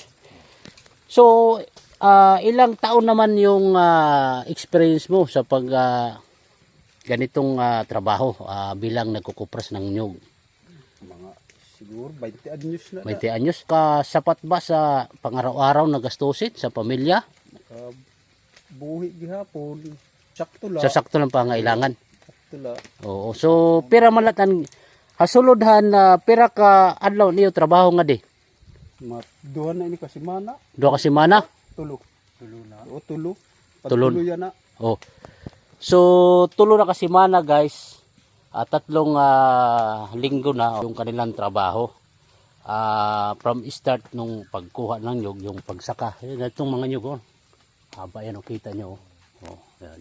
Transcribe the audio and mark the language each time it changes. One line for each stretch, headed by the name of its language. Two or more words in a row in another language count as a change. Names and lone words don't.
Filipino: So, ilang taon naman yung experience mo sa pag ganitong trabaho bilang nagkukupras ng nyug? Mga siguro 20 anyos na. 20 anyos. Sapat ba sa pang-araw-araw na gastusin sa pamilya?
Waray: Buhi gihapon. Sakto la.
Filipino: Sa sakto ng pangailangan.
Waray: Sakto la. Oo. So, pira malatan hasulodhan pira ka adlaw niyo trabaho nga di. Duha na ini kasi mana. Do kasi mana. Tulo. Tulo na. O tulo. Tulo. Tulo yan na. Oh. So, tulo na kasi mana guys.
Filipino: 3 linggo na yung kanilang trabaho. From start nung pagkuha ng nyug, yung pagsaka. Itong mga nyug, oh. Haba yan, kita nyo. Oh, yan.